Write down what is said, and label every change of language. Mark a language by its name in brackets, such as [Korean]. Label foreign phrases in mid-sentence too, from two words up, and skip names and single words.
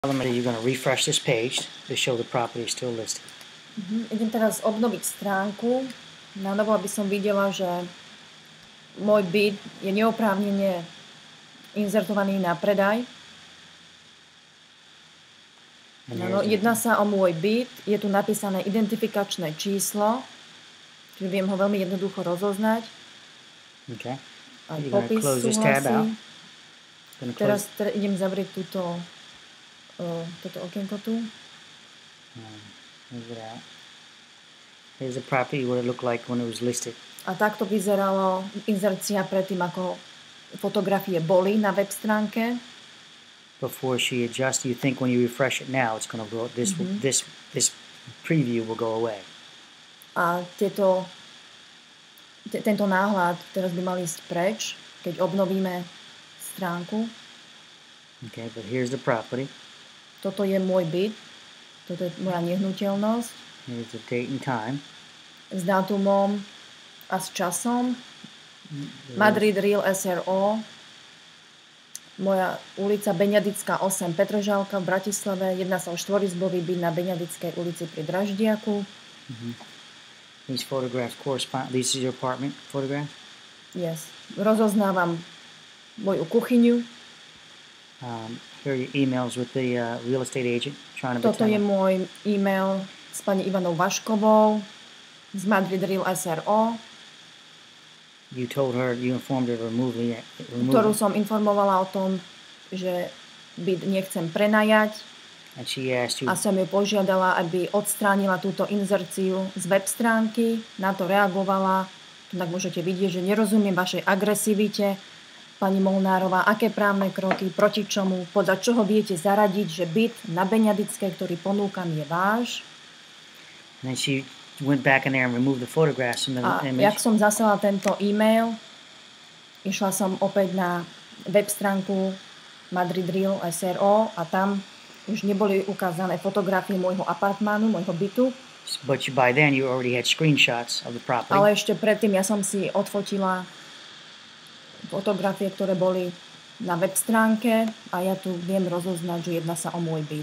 [English] You're going to refresh this page to show the property is still listed. [Slovak] Idem teraz obnoviť stránku na novo, aby som videla, že môj byt je neoprávnene inzertovaný na predaj. Jedná sa o môj byt, je tu napísané identifikačné číslo, čiže viem ho veľmi jednoducho rozoznať. [English] Okay. [Slovak] Aj popis súhlasí. Teraz idem zavrieť toto okienko tu. [English] Here's the property, what it looked like when it was listed. [Slovak] A takto vyzeralo inzercia predtým, ako fotografie boli na web stránke. [English] Before she adjusts, you think when you refresh it now, it's going to go. This preview will go away. [Slovak] A tento náhľad teraz by mal ísť preč, keď obnovíme stránku. [English] Okay, but here's the property. [Slovak] Toto je môj byt, toto je moja nehnuteľnosť. [English] Here's the date and time. [Slovak] S dátumom a s časom. Madrid Real SRO. Moja ulica Beňadická 8, Petržalka v Bratislave. Jedná sa o štvorizbový byt na Beňadickej ulici pri Draždiaku. [English] These photographs correspond. This is your apartment photograph? Yes. [Slovak] Rozoznávam moju kuchyňu. [English] Here are your emails with the real estate agent. [Slovak] Toto je môj e-mail s pani Ivanou Vaškovou z Madrid Real SRO. [English] You informed her to remove [Slovak] ktorú som informovala o tom, že byt nechcem prenajať. [English] And she asked you, [Slovak] a som ju požiadala, aby odstránila túto inzerciu z web stránky. Na to reagovala. Tak môžete vidieť, že nerozumiem vašej agresivite. Pani Molnárová, aké právne kroky, proti čomu, podľa čoho viete zaradiť, že byt na Beňadickej, ktorý ponúkam, je váš. [English] And then she went back in there and removed the photographs from the image. [Slovak] Jak som zaslala tento e-mail, išla som opäť na web stránku Madrid Real SRO a tam už neboli ukázané fotografie môjho apartmánu, môjho bytu. [English] But by then you already had screenshots of the property. [Slovak] Ale ešte predtým ja som si odfotila fotografie, ktoré boli na web stránke a ja tu viem rozoznať, že jedná sa o môj byt.